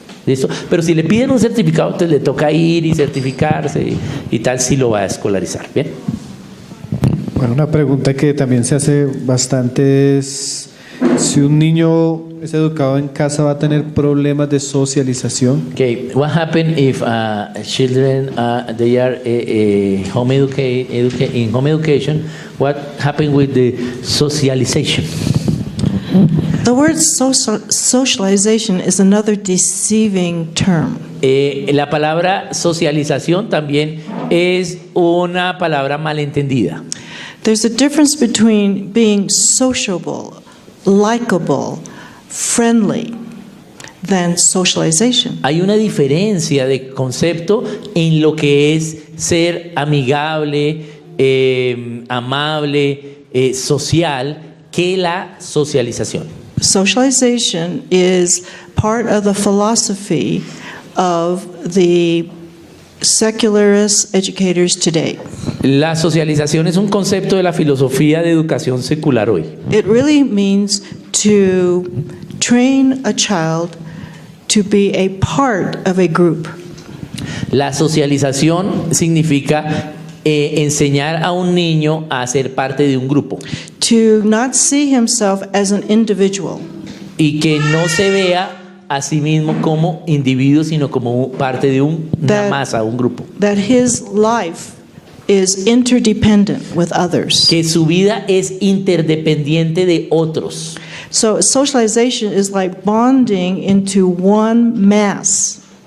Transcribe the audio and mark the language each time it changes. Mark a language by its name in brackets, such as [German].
[Spanish] ¿Listo? Pero si le piden un certificado, entonces le toca ir y certificarse y tal, si lo va a escolarizar. ¿Bien? Bueno, una pregunta que también se hace bastante es si un niño es educado en casa, ¿va a tener problemas de socialización? [English] Okay, what happens if children they are in home education? What happens with the socialization? The word socialization is another deceiving term. [Spanish] La palabra socialización también es una palabra malentendida. [English] There's a difference between being sociable, likable, friendly, than socialization. [Spanish] Hay una diferencia de concepto en lo que es ser amigable, amable, social, que la socialización. [English] Socialization is part of the philosophy of the secularist educators today. [Spanish] La socialización es un concepto de la filosofía de educación secular hoy. [English] It really means to train a child to be a part of a group. [Spanish] La socialización significa enseñar a un niño a ser parte de un grupo [English] To not see himself as an individual, [Spanish] y que no se vea a sí mismo como individuo, sino como parte de una [English] That- [Spanish] masa, un grupo. [English] that his life is interdependent with others. [Spanish] Que su vida es interdependiente de otros. [English] So socialization is like bonding into one mass.